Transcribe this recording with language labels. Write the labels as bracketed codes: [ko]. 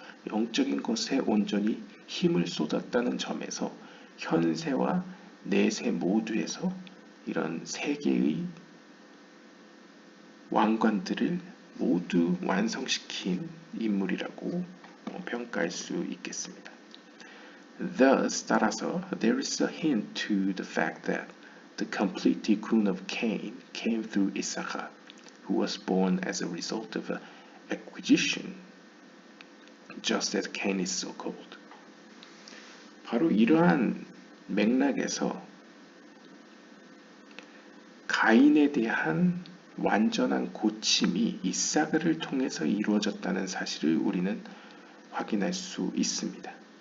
[ko] 영적인 것에 온전히 힘을 쏟았다는 점에서 현세와 내세 모두에서 이런 세 개의 왕관들을 모두 완성시킨 인물이라고 평가할 수 있겠습니다. [en] Thus, [ko] 따라서 [en] there is a hint to the fact that the complete tikkun of Cain came through Issachar, who was born as a result of acquisition, just as Cain is so called. [ko] 바로 이러한 맥락에서 가인에 대한 완전한 고침이 이사가를 통해서 이루어졌다는 사실을 우리는 확인할 수 있습니다.